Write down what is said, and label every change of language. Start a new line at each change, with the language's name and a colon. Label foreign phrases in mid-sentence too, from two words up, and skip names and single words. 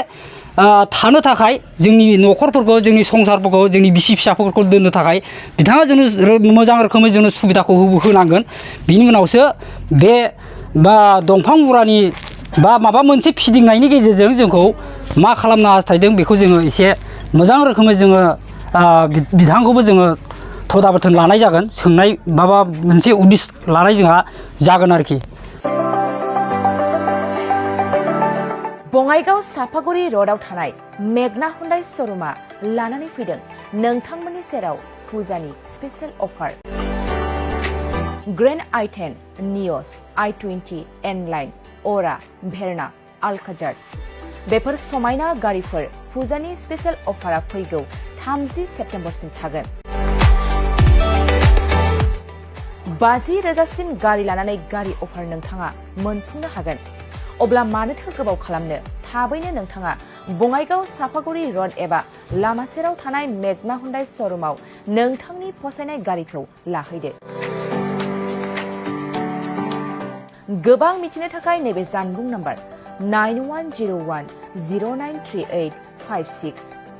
Bodo: थानो थाखाय जोंनि न'खरफोरखौ जोंनि संसारफोरखौ जोंनि बिसि फिसाफोरखौ दोननो थाखाय बिथाङा जोंनो मोजां रोखोमै जोंनो सुबिदाखौ होनांगोन बिनि उनावसो बे बा दंफां मुरानि बा माबा मोनसे फिदिंनायनि गेजेरजों जोंखौ मा खालामनो हास्थायदों बेखौ जोङो एसे मोजां रोखोमै जोङो बिथांखौबो जोङो थदाबथन लानाय जागोन सोंनाय माबा मोनसे उदिस लानाय जोंहा जागोन आरोखि बङाइगाव साफागुरि र'डआव थानाय मेगना हुन्डाइ श'रुमा लानानै फैदों नोंथांमोननि सेराव फुजानि
English: special offer
Bodo: ग्रेन्ड i10 नियस i20 N-Line अरा भेरना आलकाजार बेफोर समायना गारिफोर फुजानि
English: special offerआ
Bodo: फैगौ 30 सेप्तेम्बरसिम थागोन 50,000सिम गारि लानानै गारि अफार नोंथाङा मोनफुंनो हागोन अब्ला मानोथो गोबाव खालामनो थाबैनो नोंथाङा बङाइगाव साफागुरि र'ड एबा लामा सेराव थानाय मेगना हुन्डाइ श'रुमाव नोंथांनि फसायनाय गारिखौ लाहैदो गोबां मिथिनो थाखाय नैबे जानबुं नाम्बार 9101093856